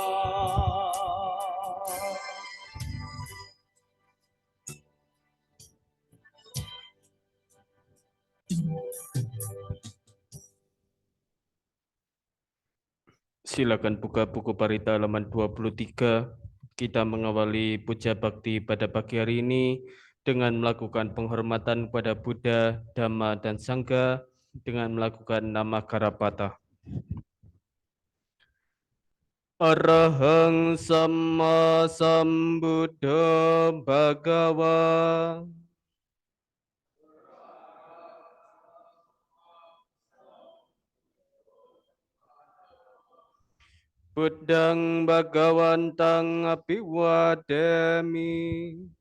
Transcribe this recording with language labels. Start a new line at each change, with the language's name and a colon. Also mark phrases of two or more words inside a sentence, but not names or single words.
Indonesian: Silakan buka buku Parita halaman 23. Kita mengawali puja bakti pada pagi hari ini dengan melakukan penghormatan kepada Buddha, Dhamma, dan Sangha dengan melakukan nama Karapata.
Pali: Arahang Samma Sambuddha Bhagava. Buddhang Bhagawantang Abhiwadami.